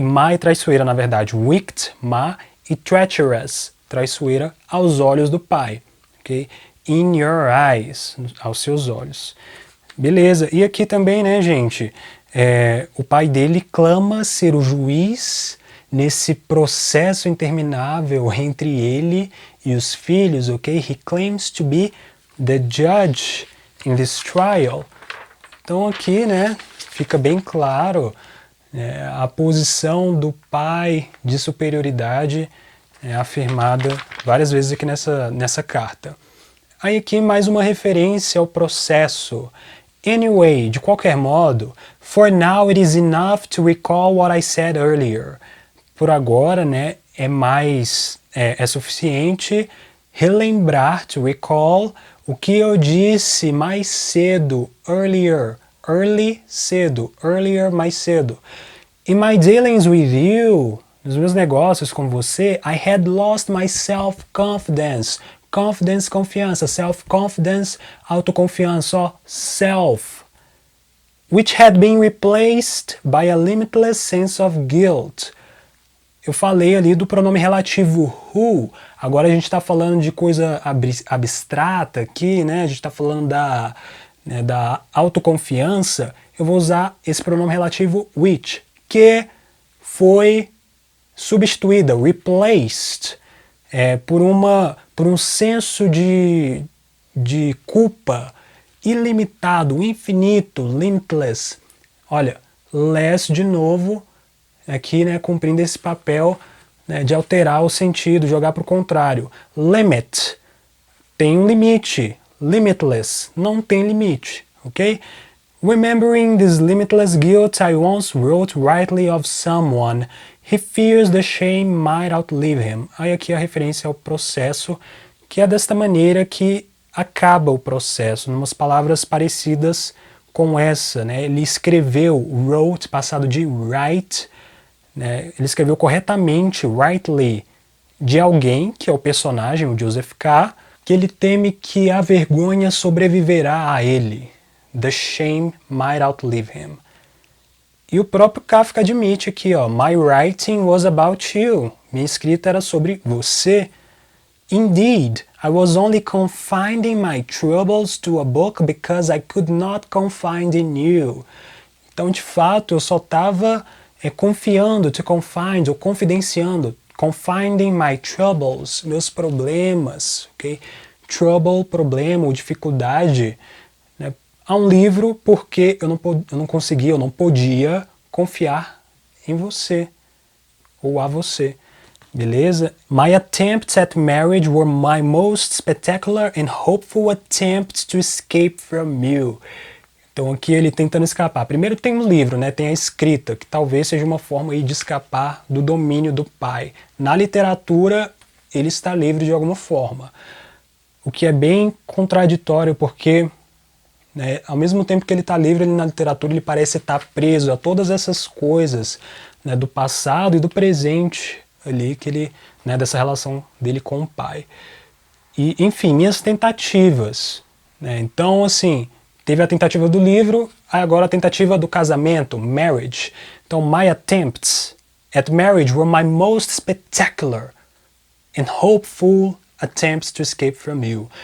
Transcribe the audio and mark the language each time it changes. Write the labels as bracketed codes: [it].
[pt] Má e traiçoeira, na verdade. Wicked, má, e treacherous, traiçoeira aos olhos do pai, ok? [en] In your eyes, [pt] aos seus olhos. Beleza, e aqui também, né, gente, o pai dele clama ser o juiz nesse processo interminável entre ele e os filhos, ok? [en] He claims to be the judge in this trial. [pt] Então aqui, né, fica bem claro a posição do pai de superioridade afirmada várias vezes aqui nessa carta. Aí aqui mais uma referência ao processo. [en] Anyway, [pt] de qualquer modo, [en] for now it is enough to recall what I said earlier. [pt] Por agora, né, é suficiente relembrar, to recall, o que eu disse mais cedo, earlier, early, cedo, earlier, mais cedo. [en] In my dealings with you, [pt] nos meus negócios com você, [en] I had lost my self-confidence. [pt] Confidence, confiança. Self-confidence, autoconfiança, ó, self. [en] Which had been replaced by a limitless sense of guilt. [pt] Eu falei ali do pronome relativo who, agora a gente está falando de coisa abstrata aqui, né? A gente está falando da autoconfiança. Eu vou usar esse pronome relativo which, que foi substituída, replaced, por um senso de culpa ilimitado, infinito, limitless. Olha, less de novo, aqui, né, cumprindo esse papel, né, de alterar o sentido, jogar para o contrário. Limit, tem um limite. Limitless, não tem limite, ok? [en] Remembering this limitless guilt, I once wrote rightly of someone. He fears the shame might outlive him. [pt] Aí aqui a referência ao processo, que é desta maneira que acaba o processo, em umas palavras parecidas com essa, né? Ele escreveu, wrote, passado de write, né? Ele escreveu corretamente, rightly, de alguém, que é o personagem, o Joseph K., que ele teme que a vergonha sobreviverá a ele. [en] The shame might outlive him. [pt] E o próprio Kafka admite aqui, ó, [en] My writing was about you. [pt] Minha escrita era sobre você. [en] Indeed, I was only confining my troubles to a book because I could not confide in you. [pt] Então, de fato, eu só estava confiando, to confide, ou confidenciando, [en] confiding my troubles, [pt] meus problemas, ok? Trouble, problema ou dificuldade, né, a um livro porque eu não conseguia, eu não podia confiar em você ou a você. Beleza? [en] My attempts at marriage were my most spectacular and hopeful attempts to escape from you. [pt] Então aqui ele tentando escapar. Primeiro tem um livro, né? Tem a escrita, que talvez seja uma forma aí de escapar do domínio do pai. Na literatura, ele está livre de alguma forma. O que é bem contraditório, porque né, ao mesmo tempo que ele está livre, ele na literatura ele parece estar preso a todas essas coisas, né, do passado e do presente ali, que ele, né, dessa relação dele com o pai. E, enfim, minhas tentativas. Né, então, assim, teve a tentativa do livro, agora a tentativa do casamento, marriage. [en] Então, my attempts at marriage were my most spectacular and hopeful attempts to escape from you.